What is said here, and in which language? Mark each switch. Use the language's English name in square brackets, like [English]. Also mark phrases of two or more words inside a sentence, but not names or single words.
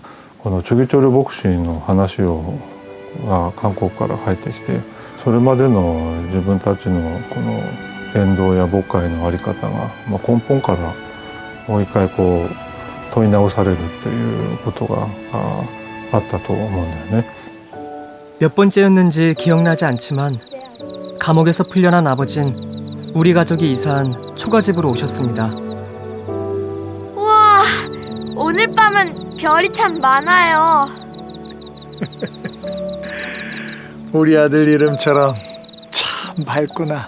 [Japanese] このチュギチョル牧師の話が韓国から入ってきて、それまでの自分たちのこの伝道や牧会の在り方が、根本からもう一回問い直されるということがあったと思うんだよね。 [Korean] 몇 번째였는지 기억나지 않지만 감옥에서 풀려난 아버진 우리 가족이 이사한 초가집으로 오셨습니다. 우와, 오늘 밤은 별이 참 많아요. 우리 아들 이름처럼 참 밝구나.